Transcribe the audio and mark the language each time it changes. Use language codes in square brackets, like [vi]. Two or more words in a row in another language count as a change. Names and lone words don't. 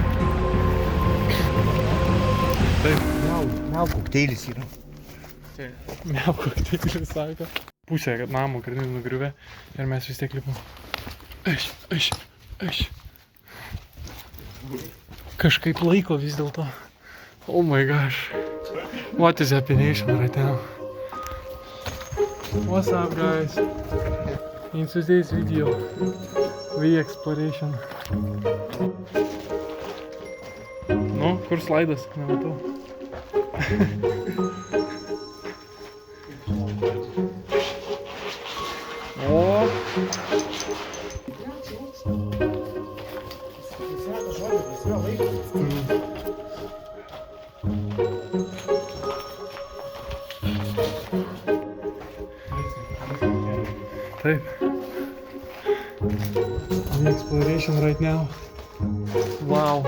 [lt] Taip. Miau kokteilis yra. Miau kokteilis sako. Pusė namo granit nugriuvė ir mes vis tiek lipom. Aš. Kažkaip laiko vis dėlto. [en] Oh my gosh. What is happening right now? What's up guys? In today's video, we exploration. [lt] Nu, kur slaidas? Nematau. O. Taip. [en] The exploration right now. Wow.